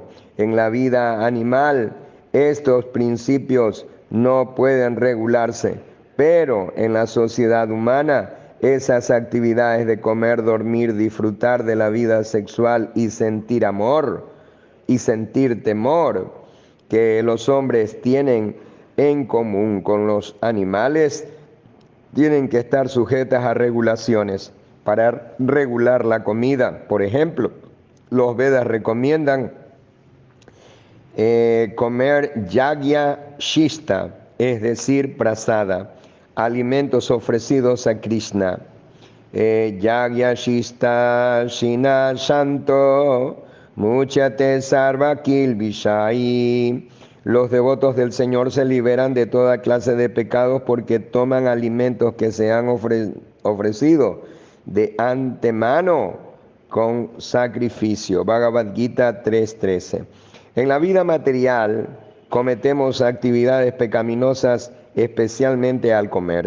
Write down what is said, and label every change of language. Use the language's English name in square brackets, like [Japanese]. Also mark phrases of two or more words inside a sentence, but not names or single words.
[Spanish] En la vida animal, estos principios no pueden regularse, pero en la sociedad humana, esas actividades de comer, dormir, disfrutar de la vida sexual y sentir amor y sentir temor que los hombres tienen en común con los animales, tienen que estar sujetas a regulaciones. Para regular la comida, por ejemplo, los Vedas recomiendan comer [Sanskrit] यज्ञ शिष्ट, [Spanish] es decir, prasada, alimentos ofrecidos a Krishna. [Sanskrit] यज्ञ शिष्ट शिन शान्तो मुचते सर्व किल्विषैः. [Spanish] Los devotos del Señor se liberan de toda clase de pecados porque toman alimentos que se han ofrecido de antemano con sacrificio. Bhagavad Gita 3.13. En la vida material cometemos actividades pecaminosas, especialmente al comer.